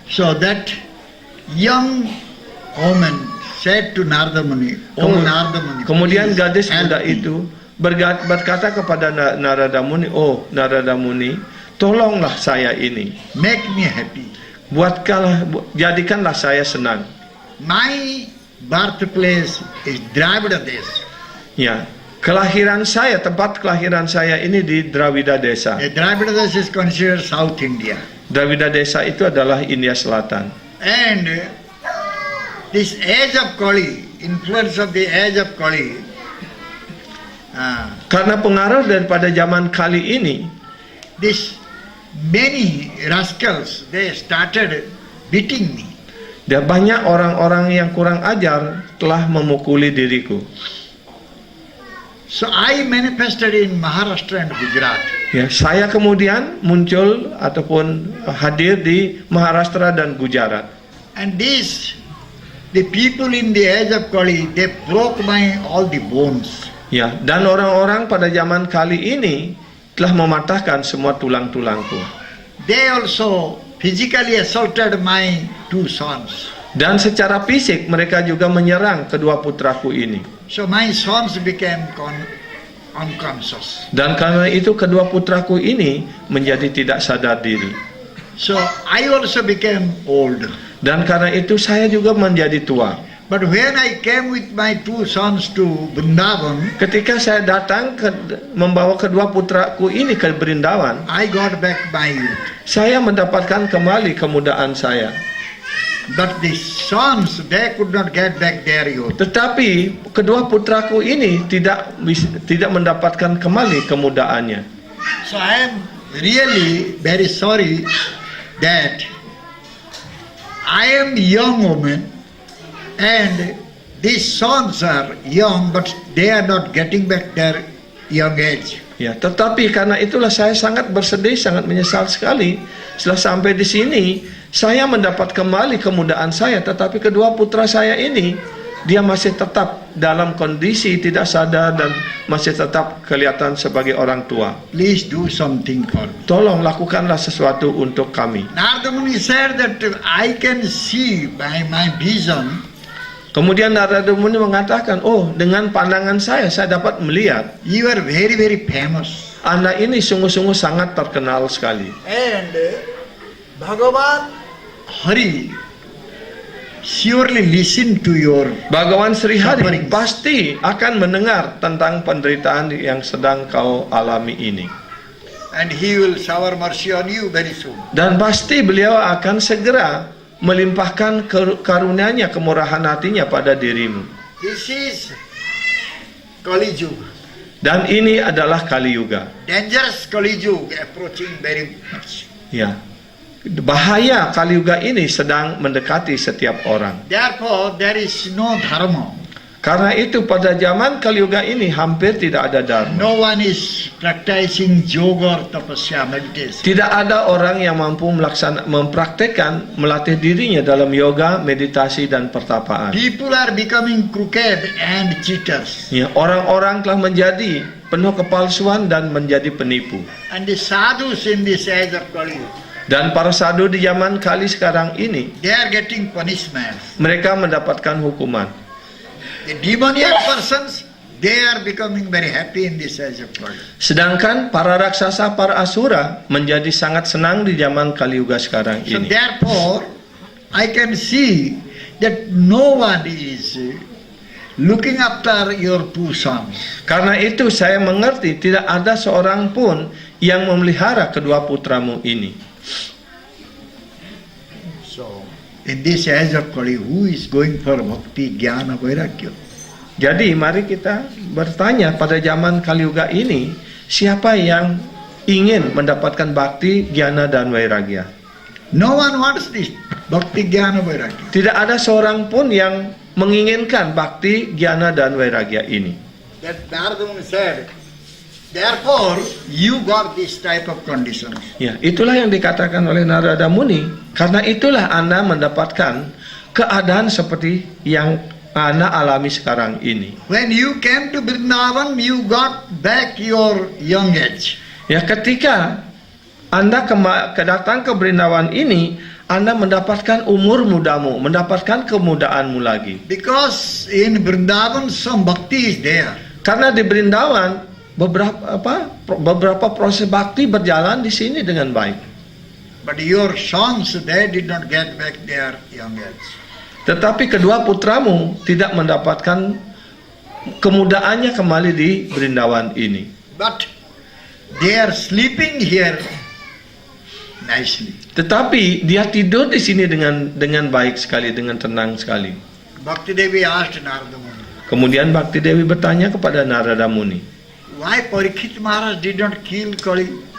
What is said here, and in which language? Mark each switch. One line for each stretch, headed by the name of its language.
English: So that young woman said to Narada Muni, "Oh Narada Muni."
Indonesian: Kemudian
English: please
Indonesian: gadis
English: help
Indonesian: muda
English: me."
Indonesian: itu berkata kepada Narada Muni, "Oh Narada Muni, tolonglah saya ini.
English: Make me happy.
Indonesian: Jadikanlah saya senang."
English: My birthplace is Dravida Desh.
Indonesian: Ya, tempat kelahiran saya ini di Dravida Desa.
English: Dravida Desh is considered South India.
Indonesian: Dravida Desa itu adalah India Selatan.
English: And this age of Kali, influence of the age of Kali,
Indonesian: Karena pengaruh daripada zaman Kali ini,
English: this many rascals, they started beating me.
Indonesian: dan banyak orang-orang yang kurang ajar telah memukuli diriku.
English: So I manifested in Maharashtra and Gujarat.
Indonesian: Ya, saya kemudian muncul ataupun hadir di Maharashtra dan Gujarat.
English: And the people in the age of Kali, they broke my all the bones.
Indonesian: Ya, dan orang-orang pada zaman kali ini telah mematahkan semua tulang-tulangku.
English: They also physically assaulted my two sons.
Indonesian: Dan secara fisik mereka juga menyerang kedua putraku ini.
English: So my sons became unconscious.
Indonesian: Dan karena itu kedua putraku ini menjadi tidak sadar diri.
English: So I also became old.
Indonesian: Dan karena itu saya juga menjadi tua.
English: But when I came with my two sons to Vrindavan,
Indonesian: Ketika saya datang membawa kedua putraku ini ke Brindawan,
English: I got back my youth.
Indonesian: saya mendapatkan kembali kemudaan saya.
English: But the sons, they could not get back their youth.
Indonesian: Tetapi kedua putraku ini tidak mendapatkan kembali kemudaannya.
English: So I am really very sorry that I am young woman and these sons are young, but they are not getting back their young age.
Indonesian: Ya, tetapi karena itulah saya sangat bersedih, sangat menyesal sekali setelah sampai di sini. Saya mendapat kembali kemudaan saya, tetapi kedua putra saya ini dia masih tetap dalam kondisi tidak sadar dan masih tetap kelihatan sebagai orang tua.
English: Please do something for me.
Indonesian: Tolong lakukanlah sesuatu untuk kami.
English: Narada Muni said that I can see by my vision.
Indonesian: Kemudian Narada Muni mengatakan, oh dengan pandangan saya dapat melihat
English: You are very, very famous.
Indonesian: anak ini sungguh-sungguh sangat terkenal sekali.
English: And Bhagavan Hari surely listen to your
Indonesian: Bhagawan Sri Hari
English: sufferings.
Indonesian: pasti akan mendengar tentang penderitaan yang sedang kau alami ini.
English: And he will shower mercy on you very soon.
Indonesian: Dan pasti beliau akan segera melimpahkan karunia-Nya, kemurahan hatinya pada dirimu.
English: This is Kali Yuga.
Indonesian: Dan ini adalah Kali Yuga.
English: Dangerous Kali Yuga approaching very much.
Indonesian: Ya. Bahaya Kali Yuga ini sedang mendekati setiap orang.
English: Therefore, there is no dharma.
Indonesian: Karena itu pada zaman Kali Yuga ini hampir tidak ada dharma.
English: No one is practicing yoga or tapasya, meditation.
Indonesian: Tidak ada orang yang mampu mempraktekkan, melatih dirinya dalam yoga, meditasi dan pertapaan.
English: People are becoming crooked and cheaters.
Indonesian: Ya, orang-orang telah menjadi penuh kepalsuan dan menjadi penipu.
English: And the sadhus in this age of Kali Yuga,
Indonesian: Dan para sadhu di zaman Kali sekarang ini,
English: they are getting punishment.
Indonesian: mereka mendapatkan hukuman.
English: The demoniac persons, they are becoming very happy in this age of Kali.
Indonesian: Sedangkan para raksasa, para asura menjadi sangat senang di zaman Kali Yuga sekarang
English: So
Indonesian: ini.
English: therefore, I can see that no one is looking after your two sons.
Indonesian: Karena itu saya mengerti tidak ada seorang pun yang memelihara kedua putramu ini.
English: So, in this age of Kali, who is going for bhakti, jnana, vairagya?
Indonesian: Jadi mari kita bertanya pada zaman Kali Yuga ini, siapa yang ingin mendapatkan bakti, jnana dan vairagya?
English: No one wants this bhakti, jnana, vairagya.
Indonesian: Tidak ada seorang pun yang menginginkan bakti, jnana dan vairagya ini.
English: That Narada Muni said, therefore, you got this type of conditions.
Indonesian: Ya, itulah yang dikatakan oleh Narada Muni. Karena itulah Anda mendapatkan keadaan seperti yang Anda alami sekarang ini.
English: When you came to Vrindavan, you got back your young age.
Indonesian: Ya, ketika Anda datang ke Brindawan ini, Anda mendapatkan umur mudamu, mendapatkan kemudaanmu lagi.
English: Because in Vrindavan, some bhakti is there.
Indonesian: Karena di Brindawan beberapa proses bakti berjalan di sini dengan baik.
English: But your sons, they did not get back their young age.
Indonesian: Tetapi kedua putramu tidak mendapatkan kemudaannya kembali di Brindawan ini.
English: But they are sleeping here nicely.
Indonesian: Tetapi dia tidur di sini dengan baik sekali, dengan tenang sekali.
English: Bhakti Devi asked Narada Muni,
Indonesian: Kemudian Bhakti Dewi bertanya kepada Narada Muni,
English: why Parikshit Maharaj did not kill Kali?